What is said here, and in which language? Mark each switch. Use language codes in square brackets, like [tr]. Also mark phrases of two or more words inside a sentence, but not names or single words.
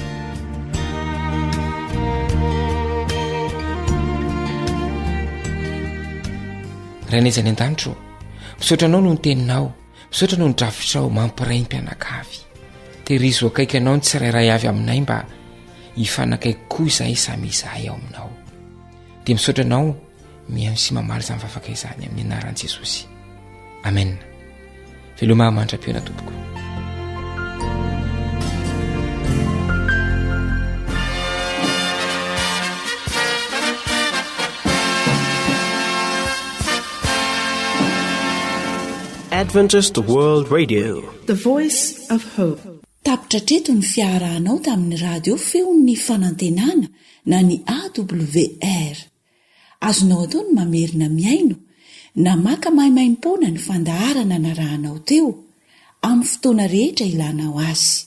[mg] Rainezany an-danitro, misaotra anao no ny teninao, misaotra no ny drafitrao mampiray ny mpianakavy. Tehirizo akaiky anao ny tsirairay avy aminay mba hifanakaiky koa izay samy izahay ao aminao. Dia misaotra anao mihaino sy mamaly izany vavaka izany amin'ny anaran'i Jesosy. Amen. Veloma mandra-piona tompoko. [en] Adventist World Radio, the voice of hope. [mg] Tapitra treto ny fiarahanao tamin'ny radio feon'ny fanantenana na ny AWR. Azonao atao ny mamerina miaino na maka mahimaimpona ny fandaharana narahanao teo amin'ny fotoana rehetra ilanao azy.